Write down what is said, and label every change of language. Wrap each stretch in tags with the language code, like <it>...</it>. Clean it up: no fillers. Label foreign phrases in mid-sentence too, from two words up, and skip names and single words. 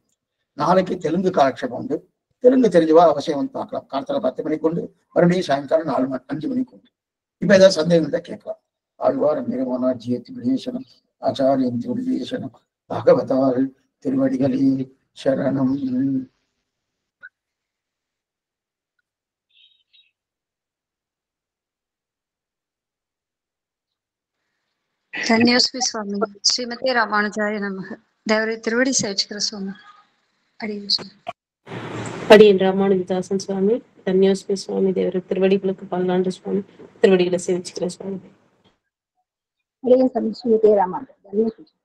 <ta>நாளைக்கு தெலுங்கு காலக்ஷேபம் உண்டு. தெலுங்கு தெரிஞ்சவா அவசியம் வந்து பார்க்கலாம். காலத்துல 10 மணிக்கு உண்டு, மறுபடியும் சாயங்காலம் 5 மணிக்கு உண்டு. இப்ப ஏதாவது சந்தேகம் தான் கேட்கலாம். ஆழ்வாரம் பெருமானார் ஜிய திருவிழியேசனம், ஆச்சாரியன் திருவிழியேசனம், பகவதாள் திருவடிகளே சரணம்.</ta> <sa>धन्योस्मि स्वामी। श्रीमते रामानुजाय नमः।</sa> <ta>தேவரே திருவடி சேவிச்சிக்கற சுவாமி। அடியேன் ராமானுஜதாசன் சுவாமி. தன்யோஸ்மி சுவாமி. தேவர திருவடிகளுக்கு பல்லாண்டு சுவாமி. திருவடிகளை சேவிச்சுக்கிறேன் சுவாமி. அடியேன் ஸ்ரீமதே ராமானுஜ.</ta>